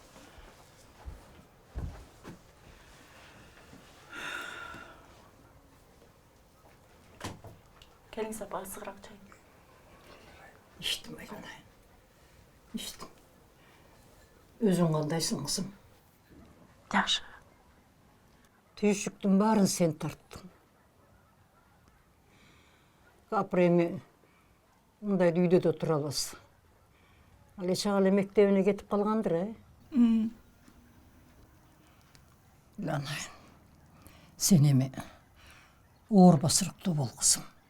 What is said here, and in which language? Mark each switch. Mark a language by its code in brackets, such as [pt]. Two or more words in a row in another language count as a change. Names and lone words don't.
[kk] Келіңіз апа, ысығырақ чай. [ky] İçtim айланайын. İçtim. [kk] Өзің қандайсың қызым? Жақсы. Түйшіктің барын сен тарттың. [ky] Капыр эми мындай үйдө да тура аласың. Ал чагал мектебине кетип калгандыр, Айланайын. Сен эми оор басырыктуу бол кызым.